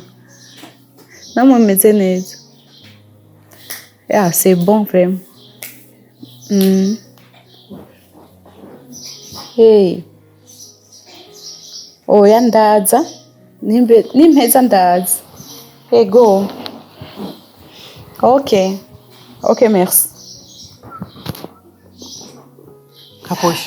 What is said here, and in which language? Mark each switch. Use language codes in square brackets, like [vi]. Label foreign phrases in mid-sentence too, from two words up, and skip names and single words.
[rw] Namwe meze neza. [fr] C'est bon vraiment. Hey. [rw] Oya ndaza. Nimpeza ndaza. Yego. Okay, merci. Kaposha.